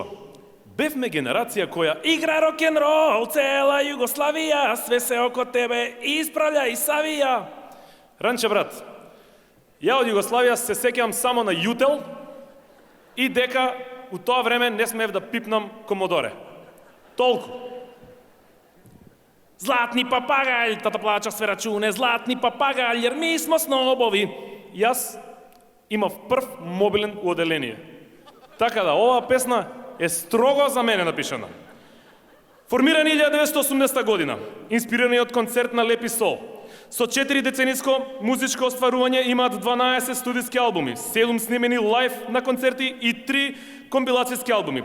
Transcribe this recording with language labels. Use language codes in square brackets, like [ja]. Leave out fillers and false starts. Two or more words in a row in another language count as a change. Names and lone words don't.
[sr] Бевме генерација која игра рок-н-рол, цела Југославија, све се око тебе исправља и савија. [mk] Ранче, брат, ја од Југославија се сеќавам само на Јутел и дека у тоа време не смеев да пипнам Комодоре. Толку. [sr] Zlatni papagalj, tata plaća sve račune, zlatni papagalj, jer mi smo snobovi. [mk] Јас имав прв мобилен у оделение. Така да, оваа песна е строго за мене напишана. Формирани 1980 година, инспирирани од концерт на Лепи Сол. Со 4 децениско музичко остварување имаат 12 студиски албуми, 7 снимени лайв на концерти и 3 компилацијски албуми.